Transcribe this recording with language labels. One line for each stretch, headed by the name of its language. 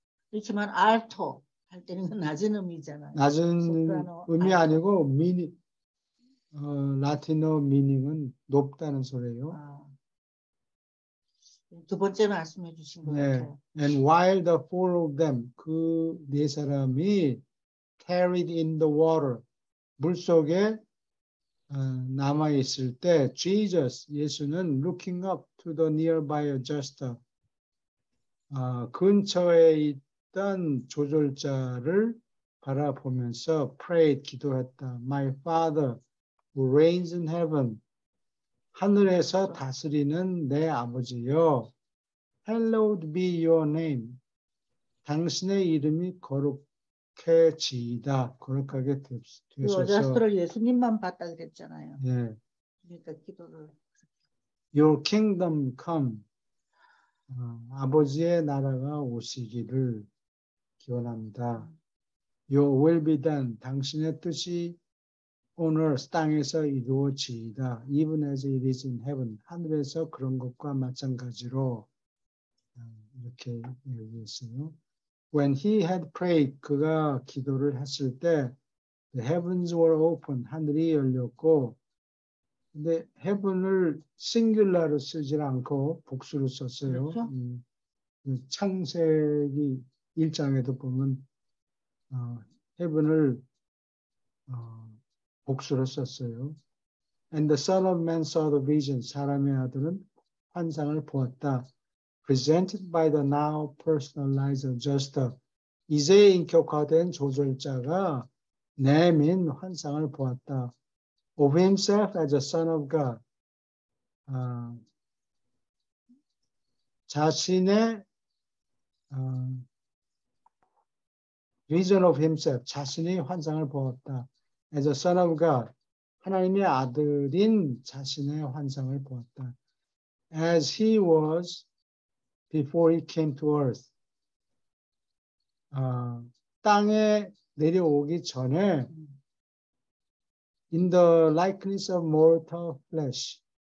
Korean: 그렇지만 alto 할 때는 낮은 의미잖아요. 낮은 소프라노, 의미 alto. 아니고 라틴어 미닝은 높다는 소리예요. 두 번째 말씀해 주신 것 같아요.
English: And while the four of them
Korean: 그 네 사람이
English: carried in the water
Korean: 물 속에 남아 있을 때
English: Jesus
Korean: 예수는
English: looking up to the nearby adjuster
Korean: 근처에 있던 조절자를 바라보면서
English: prayed
Korean: 기도했다.
English: My Father who reigns in heaven
Korean: 하늘에서 다스리는 내 아버지여
English: hallowed be your name
Korean: 당신의 이름이 거룩해지이다. 거룩하게 되소서. 어자스트를 예수님만 봤다 그랬잖아요. 예. 그러니까 기도를
English: Your kingdom come
Korean: 아버지의 나라가 오시기를 기원합니다.
English: Your will be done
Korean: 당신의 뜻이 오늘 땅에서 이루어지이다.
English: Even as it is in heaven.
Korean: 하늘에서 그런 것과 마찬가지로 이렇게 얘기했어요.
English: When he had prayed,
Korean: 그가 기도를 했을 때
English: the heavens were open.
Korean: 하늘이 열렸고 근데 heaven을 싱귤러로 쓰지 않고 복수로 썼어요. 그렇죠? 창세기 1장에도 보면 heaven을 복수로 썼어요.
English: And the Son of Man saw the vision.
Korean: 사람의 아들은 환상을 보았다.
English: Presented by the now personalized adjuster.
Korean: 이제 인격화된 조절자가 내민 환상을 보았다.
English: Of himself as a son of God.
Korean: 자신의
English: vision of himself.
Korean: 자신의 환상을 보았다.
English: As a son of God.
Korean: 하나님의 아들인 자신의 환상을 보았다.
English: As he was before he came to earth.
Korean: 땅에 내려오기 전에
English: in the likeness of mortal flesh.